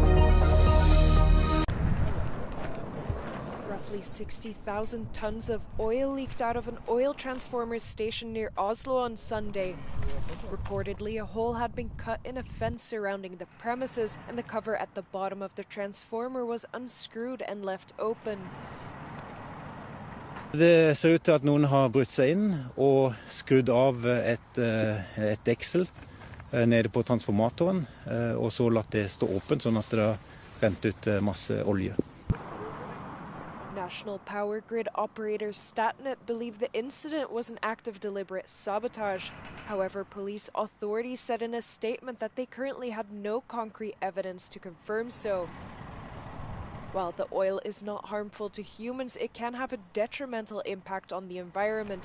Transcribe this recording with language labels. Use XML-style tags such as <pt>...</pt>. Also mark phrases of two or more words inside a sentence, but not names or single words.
<en>Roughly 60,000 tons of oil leaked out of an oil transformer station near Oslo on Sunday. Reportedly, a hole had been cut in a fence surrounding the premises, and the cover at the bottom of the transformer was unscrewed and left open.</en> <no>Det ser ut til at noen har brutt seg inn og skrudd av et deksel nede på transformatoren, og så latt det stå åpent sånn at det rent ut masse olje.</no> <en>National Power Grid operator Statnett believe the incident was an act of deliberate sabotage. However, police authorities said in a statement that they currently had no concrete evidence to confirm so. While the oil is not harmful to humans, it can have a detrimental impact on the environment.</en>